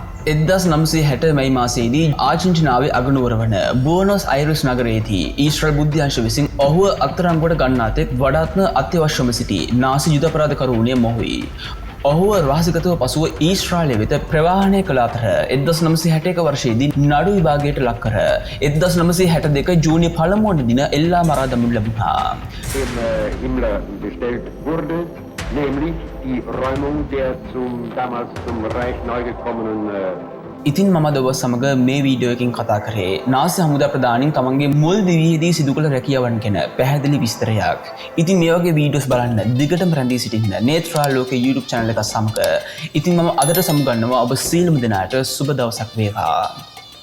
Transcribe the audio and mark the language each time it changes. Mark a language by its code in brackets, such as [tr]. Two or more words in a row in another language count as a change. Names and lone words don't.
[si] 1960 මැයි මාසයේදී ආජන්ටිනාවේ අගනුවර වන බුවනොස් අයිරස් නගරයේදී ඊශ්‍රායල් බුද්ධ්‍යංශ විසින් ඔහුව අත්අඩංගුවට ගන්නා තෙක් වඩාත්ම අත්‍යවශ්‍යම සිටි නාසි යුද අපරාධකරුවනේ මොහුයි. ඔහුව රහසිගතව පසුව ඊශ්‍රායලය වෙත ප්‍රවාහනය කළ අතර 1961 වර්ෂයේදී නඩු විභාගයට ලක් කර 1962 ජූනි 1 වන දින එල්ලා මරා දමනු ලැබුණා. [de] Himmler bestellt wurde, nämlich die Räumung der damals zum Reich neu gekommenen [si] ඉතින් මම දව සමග මේ වීඩියෝ එකකින් කතා කරේ නාසි හමුදා ප්‍රධානීන් තමන්ගේ මුල් දිවියේදී සිදු කළ රැකියාවන් ගැන පැහැදිලි විස්තරයක්. ඉතින් මේ වගේ වීඩියෝස් බලන්න දිගටම රැඳී සිටින්න නේත්‍රාල් ලෝකේ YouTube channel එක සමග. ඉතින් මම අදට සමුගන්නවා ඔබ සියලුම දෙනාට සුබ දවසක් වේවා.